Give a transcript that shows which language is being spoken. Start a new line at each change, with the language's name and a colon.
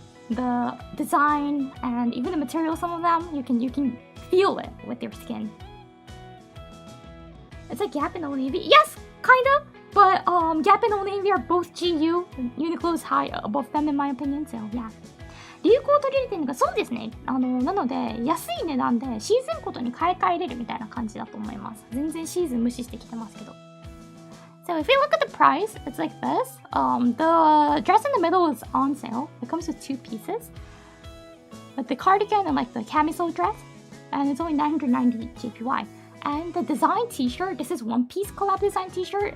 English: The design and even the material, some of them you can feel it with your skin. It's like Gap and Old Navy. Yes, kind of. But Gap and Old Navy are both GU. Uniqlo is high above them in my opinion. So yeah.
Japanese: 流行を取り入れてるのがそうですね。なので安い値段でシーズンごとに買い替えれるみたいな感じだと思います。全然シーズン無視してきてますけど。
English: So if you look at the price, it's like this. The dress in the middle is on sale. It comes with 2 pieces. With the cardigan and like the camisole dress. And it's only 990 JPY. And the design t-shirt, this is one piece collab design t-shirt.